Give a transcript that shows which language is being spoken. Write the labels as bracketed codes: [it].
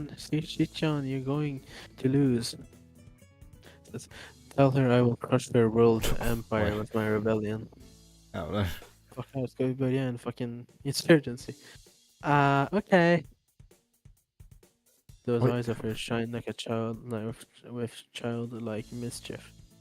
[en] Chichan, you're going to lose. Says, tell her I will crush their world empire Oj, with my rebellion. [sv] jävlar. Fuck, här ska vi börja en [en] fucking insurgency. Okay. Those Oj. eyes of hers shine like a child, with childlike mischief.